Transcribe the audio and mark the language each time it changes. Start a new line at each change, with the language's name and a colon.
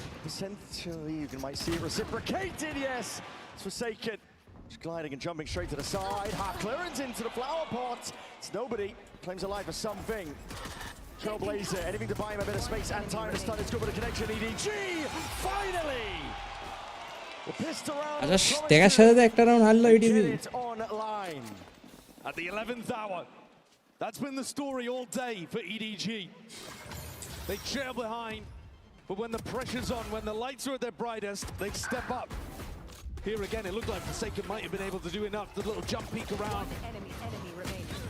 English: Essentially, you might see it reciprocated. Yes, it's Forsaken. Just gliding and jumping straight to the side. Half clearance into the flower pot. It's nobody. Claims alive for something. Trailblazer, anything to buy him a bit of space and time to start. It's good with a connection. EDG, finally! The pistol round.
Bangla: আচ্ছা দেখার সাথে একটা round হারলো EDG
English: online. At the 11th hour. That's been the story all day for EDG. They trail behind, but when the pressure's on, when the lights are at their brightest, they step up. Here again, it looked like Forsaken might have been able to do enough. The little jump peek around. Enemy remaining.